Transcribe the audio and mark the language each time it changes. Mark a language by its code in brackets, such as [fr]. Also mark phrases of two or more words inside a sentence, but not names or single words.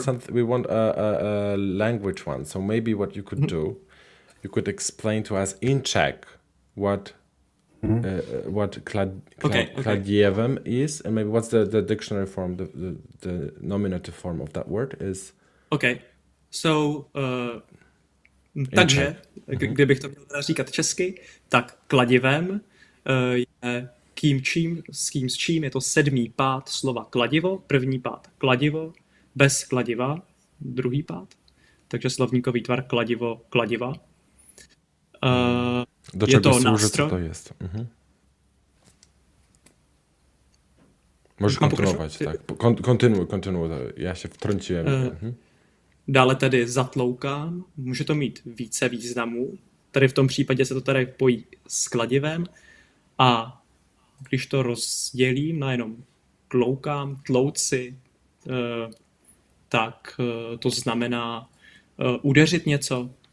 [en] something. We want a language one. So maybe what you could do, you could explain to us in Czech what Okay. kladivem is, and maybe what's the dictionary form, the nominative form of that word is. Okay. So, [cs] takže, kdybych to měl teda říkat česky, tak kladivem je s čím je to 7. pád slova kladivo, 1. pád kladivo, bez kladiva, 2. pád, takže slovníkový tvar kladivo, kladiva. [pl] Do [cs] je [pl] czego to służy, [cs] nástroj. [pl] co to jest? Możesz Mam kontynuować, [cs] pokračovat? [pl] tak. Kontynuuj. Ja się wtrąciłem. [cs] Dále tedy zatloukám, může to mít více významů. Tady v tom případě se to tady pojí s kladivem a když to rozdělím na jenom tloukám, tlouci, tak to znamená udeřit něco.